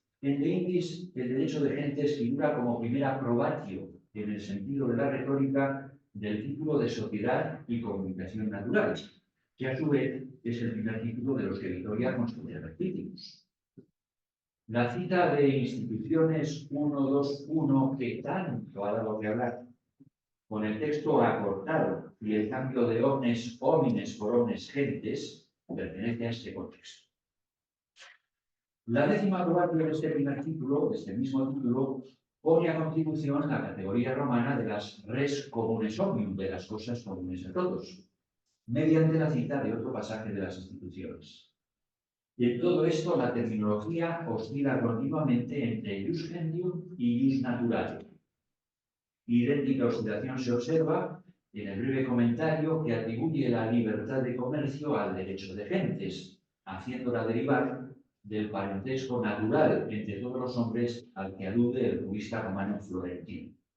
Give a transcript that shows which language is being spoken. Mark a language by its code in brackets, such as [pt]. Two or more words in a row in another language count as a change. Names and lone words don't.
[es] En De Indis, el derecho de gentes figura como primera probatio, en el sentido de la retórica, del título de sociedad y comunicación natural, que a su vez es el primer título de los que Vitoria considera legítimos. La cita de instituciones 1.2.1, que tanto ha dado que hablar, con el texto acortado y el cambio de [la] omnes homines [es] por [la] omnes gentes, [es] pertenece a este contexto. La décima probatio de este primer título, de este mismo título, pone a contribución la categoría romana de las [la] res comunes omnium, [es] de las cosas comunes a todos, mediante la cita de otro pasaje de las instituciones. Y en todo esto, la terminología oscila continuamente entre [la] ius gentium [es] y [la] ius naturale. [es] Idéntica oscilación se observa en el breve comentario que atribuye la libertad de comercio al derecho de gentes, haciéndola derivar del parentesco natural entre todos los hombres al que alude el jurista romano Florentino.